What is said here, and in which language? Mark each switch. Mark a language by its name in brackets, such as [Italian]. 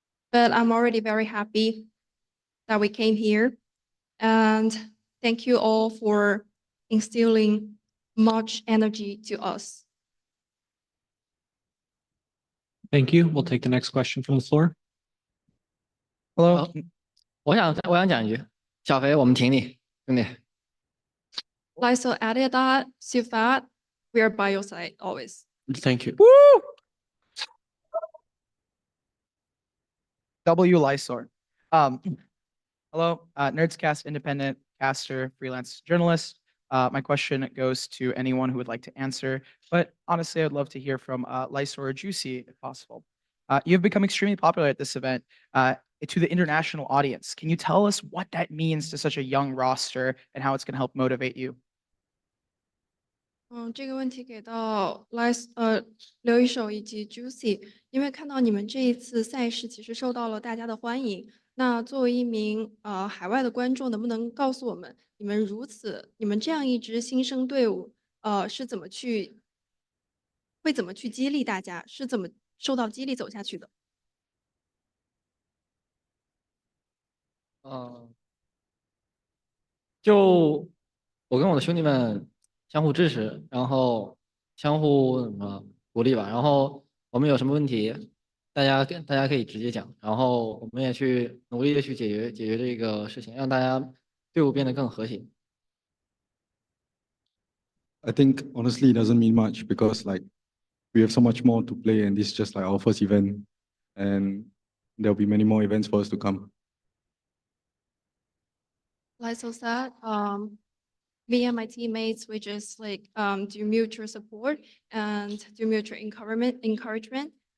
[English] But I'm already very happy that we came here. And thank you all for instilling much energy to us. Thank you. We'll take the next question from the floor. Hello. [Chinese] 我想讲一句，小肥，我们挺你，兄弟。 [English] Lysol added that, Sufat, we are by your side always. Thank you. W. Lysor. Hello, Nerdscast independent caster, freelance journalist. My question goes to anyone who would like to answer, but honestly, I'd love to hear from Lysor or Juicy if possible. You've become extremely popular at this event to the international audience. Can you tell us what that means to such a young roster and how it's going to help motivate you? [Chinese] 这个问题给到刘一手以及 Juicy，因为看到你们这一次赛事其实受到了大家的欢迎。那作为一名海外的观众，能不能告诉我们，你们这样一支新生队伍，是怎么去激励大家，是怎么受到激励走下去的？就我跟我的兄弟们相互支持，然后相互鼓励吧。然后我们有什么问题，大家可以直接讲，然后我们也去努力的去解决这个事情，让大家队伍变得更和谐。 [English] I think honestly it doesn't mean much because like we have so much more to play and this is just like our first event and there'll be many more events for us to come. Like so sad, me and my teammates, we just like do mutual support and do mutual encouragement.